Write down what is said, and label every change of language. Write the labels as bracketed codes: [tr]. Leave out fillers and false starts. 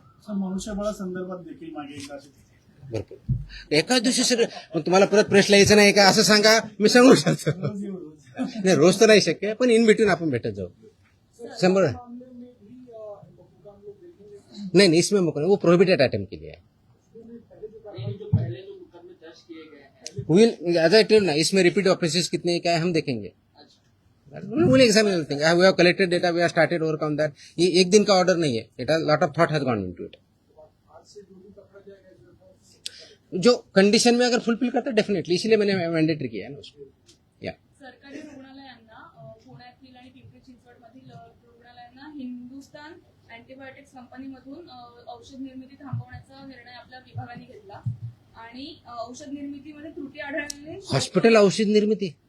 [mr] मनुष्यबळा संदर्भात देखील मागे एकदा भरपूर एकाच दिवशी सगळं तुम्हाला परत प्रश्न यायचं नाही का असं सांगा, मी सांगू शकतो. नाही रोज तर नाही शक्य, पण इन बिटवीन आपण भेटत जाऊ. 100 [hi] नहीं इसमें मुकदमा वो प्रोहिबिटेड आइटम के लिए है. ये जो पहले जो मुकदमे दर्ज किए गए हैं, [en] will as I tell ना, [hi] इसमें रिपीट ऑफेंसेस कितने क्या है हम देखेंगे. [en] We'll examine everything. We have collected data. We have started overcome that. [hi] ये एक दिन का ऑर्डर नहीं है. [en] It has lot of thought has gone into it. [hi] जो कंडीशन में अगर फुलफिल करता है डेफिनेटली, इसीलिए मैंने मैंडेटरी किया है ना उसमें. या [mr] सरकारी रुग्णालयांना पुण्यातील आणि पिंपरी चिंचवडमधील रुग्णालयांना हिंदुस्तान अँटीबायोटिक्स कंपनीमधून औषध निर्मिती थांबवण्याचा निर्णय आपल्या विभागाने घेतला आणि औषध निर्मितीमध्ये त्रुटी आढळल्याने हॉस्पिटल औषध निर्मिती.